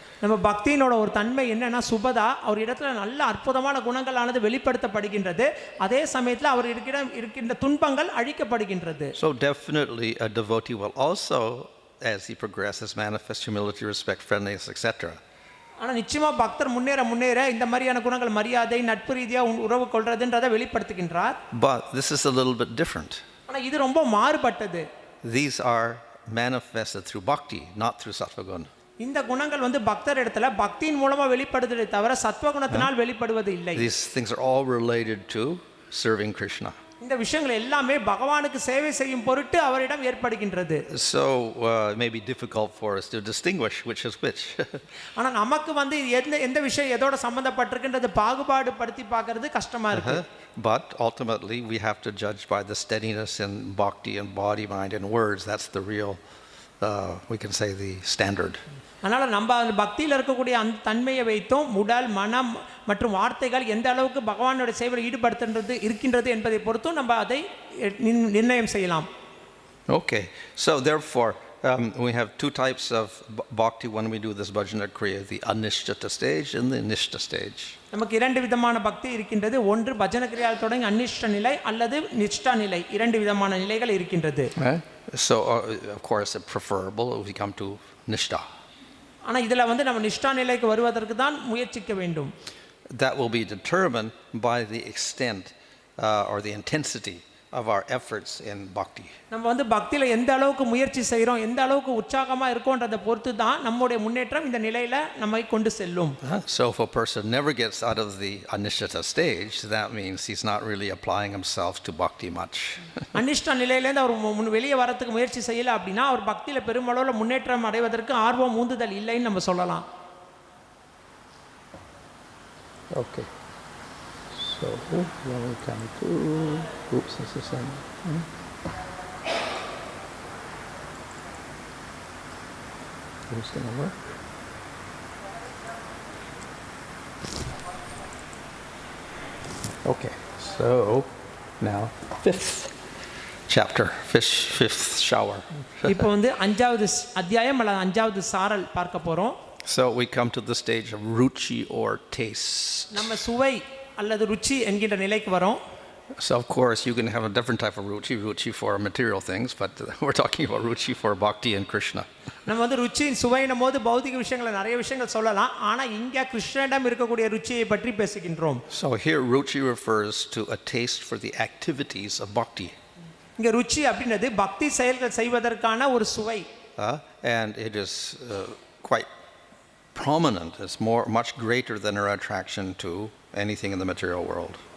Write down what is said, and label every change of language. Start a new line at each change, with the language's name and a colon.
Tamil: நம்ம பக்தியினோட ஒரு தன்மை என்னன்னா சுபதா, அவர் இடத்துல நல்ல அற்புதமான குணங்களானது வெளிப்படுத்தப்படுகின்றது, அதே சமயத்தில் அவர் இருக்கின்ற துன்பங்கள் அழிக்கப்படுகின்றது.
English: So definitely a devotee will also, as he progresses, manifest humility, respect, friendliness, etc.
Tamil: ஆனால் நிச்சயமா பக்தர் முன்னேற இந்த மாதிரியான குணங்கள் மரியாதை, நட்பு ரீதியாக உறவு கொள்றதுன்றதை வெளிப்படுத்துகின்றார்.
English: But this is a little bit different.
Tamil: ஆனால் இது ரொம்ப மாறுபட்டது.
English: These are manifested through bhakti, not through sattva guna.
Tamil: இந்த குணங்கள் பக்தர் இடத்துல பக்தியின் மூலமா வெளிப்படுவதை தவிர சத்வ குணத்தினால் வெளிப்படுவது இல்லை.
English: These things are all related to serving Krishna.
Tamil: இந்த விஷயங்கள் எல்லாமே பகவானுக்கு சேவை செய்யும் பொருட்டு அவரிடம் ஏற்படுகின்றது.
English: So it may be difficult for us to distinguish which is which.
Tamil: ஆனா நமக்கு எந்த விஷயம் எதோட சம்பந்தப்பட்டிருக்கின்றது பாகுபாடு படுத்தி பார்க்கிறது கஷ்டமா இருக்கு.
English: But ultimately we have to judge by the steadiness in bhakti and body, mind and words. That's the real we can say the standard.
Tamil: அதனால நம்ம அந்த பக்தியில் இருக்கக்கூடிய அந்த தன்மையை வைத்தும் உடல், மனம் மற்றும் வார்த்தைகள் எந்த அளவுக்கு பகவானோட சேவையில் ஈடுபடுத்துறது இருக்கின்றது என்பதை பொறுத்தும் நம்ம அதை நிர்ணயம் செய்யலாம்.
English: Okay, so therefore we have two types of bhakti when we do this bhajana kriya, the anishtata stage and the nishtha stage.
Tamil: நமக்கு இரண்டு விதமான பக்தி இருக்கின்றது. ஒன்று பஜன கிரியால் தொடங்கி அனிஷ்ட நிலை அல்லது நிஷ்டா நிலை, இரண்டு விதமான நிலைகள் இருக்கின்றது.
English: So of course it's preferable if we come to nishtha.
Tamil: ஆனா இதுல நம்ம நிஷ்டா நிலைக்கு வருவதற்கு தான் முயற்சிக்க வேண்டும்.
English: That will be determined by the extent or the intensity of our efforts in bhakti.
Tamil: நம்ம பக்தியில எந்த அளவுக்கு முயற்சி செய்றோம், எந்த அளவுக்கு உற்சாகமா இருக்கோன்றதை பொறுத்து தான் நம்மளுடைய முன்னேற்றம் இந்த நிலையில நம்மை கொண்டு செல்லும்.
English: So if a person never gets out of the anishtata stage, that means he's not really applying himself to bhakti much.
Tamil: அனிஷ்ட நிலையில இருந்து அவர் வெளியே வரதுக்கு முயற்சி செய்யல அப்படினா அவர் பக்தியில பெருமளவுல முன்னேற்றம் அடைவதற்கு ஆர்வம் ஊந்துதல் இல்லைன்னு நம்ம சொல்லலாம்.
English: Okay. So when we come to, oops, this is some. Who's the number? Okay, so now fifth chapter, fifth shower.
Tamil: இப்போ வந்து 5வது அத்தியாயம் அல்லது 5வது சாரல் பார்க்க போறோம்.
English: So we come to the stage of ruchi or taste.
Tamil: நம்ம சுவை அல்லது ருச்சி என்கிற நிலைக்கு வரோம்.
English: So of course you can have a different type of ruchi for material things, but we're talking about ruchi for bhakti and Krishna.
Tamil: நம்ம வந்து ருச்சி சுவைனும் போது பௌதிக விஷயங்களை நிறைய விஷயங்கள் சொல்லலாம், ஆனா இங்க கிருஷ்ணனிடம் இருக்கக்கூடிய ருச்சியை பற்றி பேசுகின்றோம்.
English: So here ruchi refers to a taste for the activities of bhakti.
Tamil: இங்க ருச்சி அப்படின்றது பக்தி செயல்கள் செய்வதற்கான ஒரு சுவை.
English: And it is quite prominent. It's much greater than our attraction to anything in the material world.